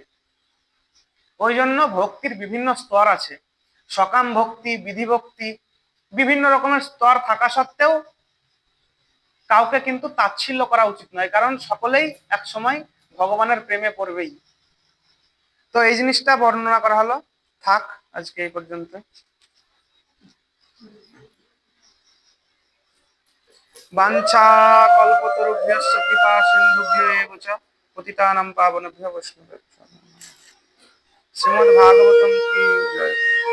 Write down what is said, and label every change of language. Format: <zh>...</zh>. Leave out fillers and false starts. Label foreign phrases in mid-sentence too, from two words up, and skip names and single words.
<bn>ওই জন্য ভক্তির বিভিন্ন স্তর আছে, সকাম ভক্তি, বিধি ভক্তি, বিভিন্ন রকমের স্তর থাকা সত্ত্বেও কাউকে কিন্তু তাচ্ছিল্য করা উচিত নয়, কারণ সকলেই এক সময় ভগবানের প্রেমে পড়বেই। তো এই জিনিসটা বর্ণনা করা হলো, থাক আজকে এই পর্যন্ত।</bn> <sa>वाञ्छा कल्पतरुभ्यश्च कृपा सिन्धुभ्य एव च पतितानां पावनेभ्यो वैष्णवेभ्यो नमः।</sa> <bn>শ্রীমদ্ ভাগবতম কি জয়।</bn>